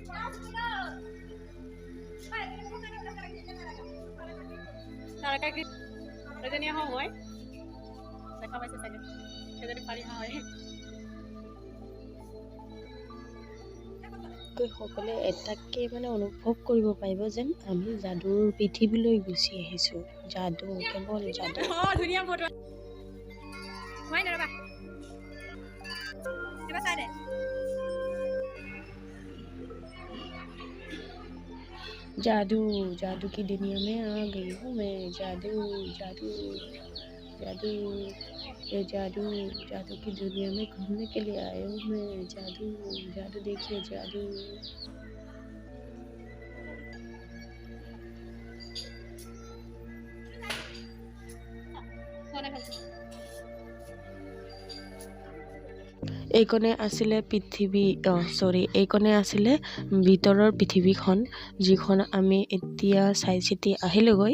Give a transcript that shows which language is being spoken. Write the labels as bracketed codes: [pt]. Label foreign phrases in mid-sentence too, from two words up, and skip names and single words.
[as] সকলোৱে এটাকে মানে অনুভৱ কৰিব পাৰিব যেন আমি যাদুৰ পৃথিৱীলৈ গুচি আহিছোঁ। যাদু, কেৱল যাদু। [hi] जादू जादू की दुनिया में आ गई हूँ मैं। जादू जादू जादू ये जादू जादू की दुनिया में घूमने के लिए आया हूँ मैं। जादू जादू देखिए जादू। [as] এইকণে আছিলে এইকণে আছিলে ভিতৰৰ পৃথিৱীখন, যিখন আমি এতিয়া চাই চিতি আহিলোগৈ।